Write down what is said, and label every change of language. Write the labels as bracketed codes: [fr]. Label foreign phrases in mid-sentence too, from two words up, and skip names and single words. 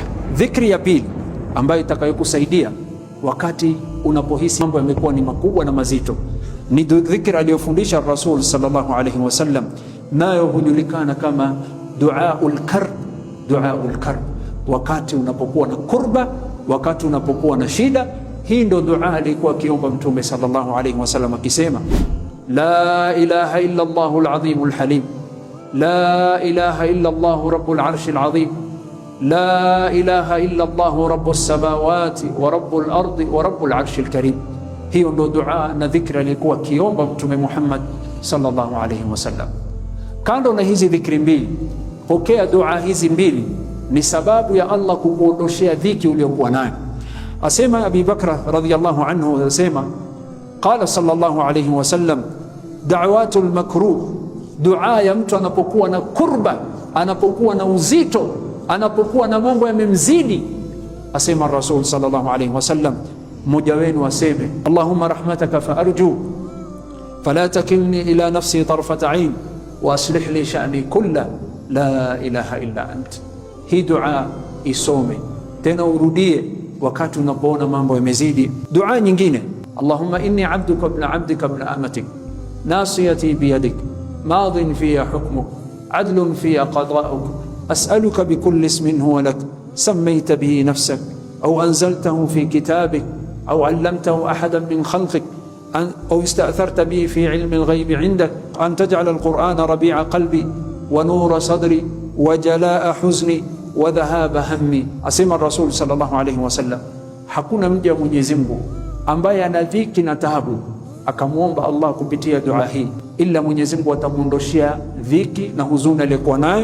[sw] Dhikri ya pili ambayo itakayokusaidia wakati unapohisi mambo yamekuwa ni makubwa na mazito ni dhikri aliyofundisha Rasul [ar] صلى الله عليه وسلم, [sw] nayo hujulikana kama [ar] دعاء الكرب. دعاء الكرب, [sw] wakati unapokuwa na kurba, wakati unapokuwa na shida, hii ndo dua alikuwa akiomba Mtume [ar] صلى الله عليه وسلم [sw] akisema, [ar] لا إله إلا الله العظيم الحليم لا إله إلا الله رب العرش العظيم لا إله إلا الله رب السماوات و رب الأرض و رب العرش الكريم. [sw] Hiyo ndo dua na dhikri alikuwa akiomba Mtume Muhammad [ar] صلى الله عليه وسلم. [sw] Kando na hizi dhikri mbili, pokea dua hizi mbili, ni sababu ya Allah kukuondoshea dhiki uliyokuwa nayo. Asema Abi Bakra [ar] رضي الله عنه, [sw] asema [ar] قال صلى الله عليه وسلم, دعوة المكروب, [sw] dua ya mtu anapokuwa na kurba, anapokuwa na uzito, anapokuwa na mambo yamemzidi. Asema Rasul [ar] صلى الله عليه وسلم, [sw] mmoja wenu aseme, [ar] اللهم رحمتك ف أرجو فلا تكلني إلى نفسي طرفة عين و أصلح لي شأني كله لا إله إلا أنت. [sw] Hii dua isome tena urudie wakati unapoona mambo yamezidi. Dua nyingine, [ar] اللهم إني عبدك ابن عبدك ابن أمتك ناصيتي بيدك ماض في حكمك عدل في قضاؤك أسألك بكل اسم هو لك سميت به نفسك أو أنزلته في كتابك أو علمته أحدا من خلقك أو استأثرت به في علم الغيب عندك أن تجعل القرآن ربيع قلبي و نور صدري و جلاء حزني و ذهاب همي. [sw] Asema Rasul [ar] صلى الله عليه وسلم, [sw] hakuna mja wa Mwenyezi Mungu ambaye ana dhiki na taabu akamwomba Allah kupitia dua hii ila Mwenyezi Mungu atamuondoshia dhiki na huzuni aliyokuwa nayo.